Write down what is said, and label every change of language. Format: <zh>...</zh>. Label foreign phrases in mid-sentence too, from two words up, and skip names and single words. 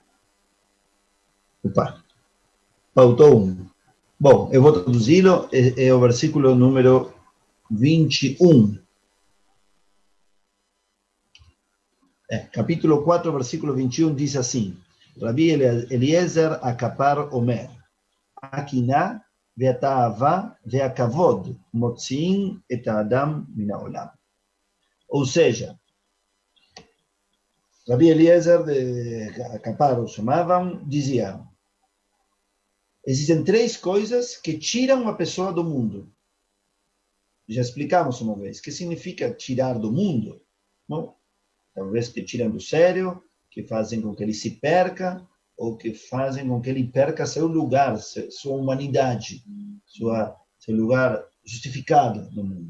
<pt>Faltou um. Bom, eu vou traduzi-lo, é o versículo número 21. Capítulo 4, versículo 21, diz assim: Rabi Eliezer Akapar</pt> <he>אומר, הקנאה והתאווה והכבוד מוציאין את האדם מן העולם.</he> <pt>Ou seja, Rabi Eliezer de Akapar, o chamavam, dizia: existem 3 coisas que tiram a pessoa do mundo. Já explicamos uma vez. O que significa tirar do mundo? Bom, talvez que tiram do sério, que fazem com que ele se perca, ou que fazem com que ele perca seu lugar, sua humanidade, seu lugar justificado no mundo.</pt>